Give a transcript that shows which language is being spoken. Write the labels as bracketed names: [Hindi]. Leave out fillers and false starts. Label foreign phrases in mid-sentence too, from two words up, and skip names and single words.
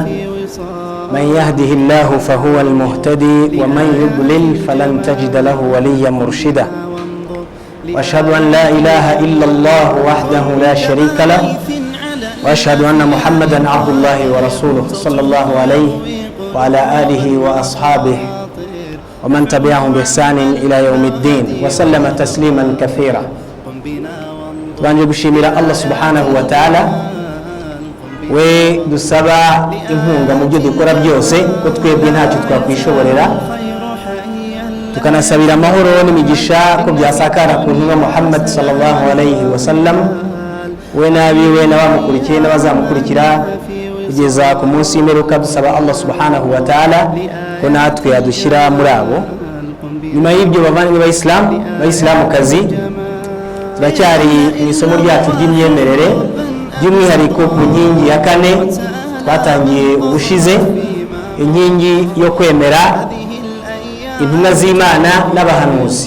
[Arabic] من يهده الله فهو المهتدي ومن يضلل فلن تجد له وليا مرشدا واشهد ان لا اله الا الله وحده لا شريك له واشهد ان محمدا عبد الله ورسوله صلى الله عليه وعلى اله واصحابه ومن تبعهم باحسان الى يوم الدين وسلم تسليما كثيرا. [Kinyarwanda] تبانجي gushimira Allah [Arabic] سبحانه وتعالى [Kinyarwanda] we dusaba inkunga mu byo dukora byose ko twebwe ntacyo twakwishoborera, tukanasabira amahoro n'imigisha ko byasakara ku ntumwa Muhammad [Arabic] صلى الله عليه وسلم [Kinyarwanda] we nabiwe n'abamukurikiye n'abazamukurikira kugeza ku munsi w'imperuka. Dusaba Allah [Arabic] سبحانه وتعالى [Kinyarwanda] ko natwe yadushyira muri abo. Nyuma y'ibyo bavandimwe b'Islamukazi, turacyari mu isomo ryacu ry'imyemerere, by'umwihariko ku nkingi ya 4 twatangiye ubushize, inkingi yo kwemera intumwa z'Imana n'abahanuzi.